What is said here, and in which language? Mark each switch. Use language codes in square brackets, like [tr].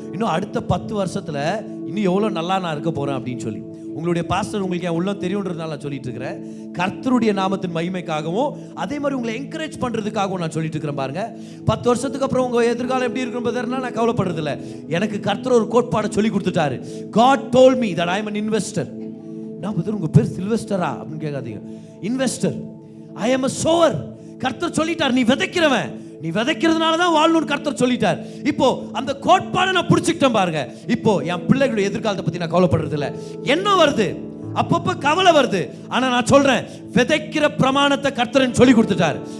[ta] இன்னும் அடுத்த 10 வருஷத்தில் இன்னும் எவ்வளோ நல்லா நான் இருக்க போகிறேன் அப்படின்னு சொல்லி. உங்களுடைய பாஸ்டர் உங்களுக்கு என் உள்ளம் தெரியுன்றதுனால நான் சொல்லிட்டு இருக்கிறேன். கர்த்தருடைய நாமத்தின் மகிமைக்காகவும் அதே மாதிரி உங்களை என்கரேஜ் பண்ணுறதுக்காகவும் நான் சொல்லிட்டு இருக்கிறேன் பாருங்க. 10 வருஷத்துக்கு அப்புறம் உங்கள் எதிர்காலம் எப்படி இருக்குன்றதுனா நான் கவலைப்படுறது இல்லை. எனக்கு கர்த்தர் ஒரு கோட்பாடை சொல்லி கொடுத்துட்டாரு. [en] God told me that I am an investor. [ta] நான் பதில் உங்கள் பேர் சில்வெஸ்டரா அப்படின்னு கேட்காதீங்க. Investor. [en] I am a sower. [ta] கர்த்தர் சொல்லிட்டார், நீ விதைக்கிறவன், நீ விதைக்கிறதுனால தான் வாழணும்னு கர்த்தர் சொல்லிட்டார். இப்போ அந்த கோட்பாடை நான் பிடிச்சிக்கிட்டேன் பாருங்க. இப்போ என் பிள்ளைகளுடைய எதிர்காலத்தை பற்றி நான் கவலைப்படுறது இல்லை. என்ன வருது, அப்பப்போ கவலை வருது. ஆனால் நான் சொல்றேன், விதைக்கிற பிரமாணத்தை கர்த்தர் சொல்லி கொடுத்துட்டார்.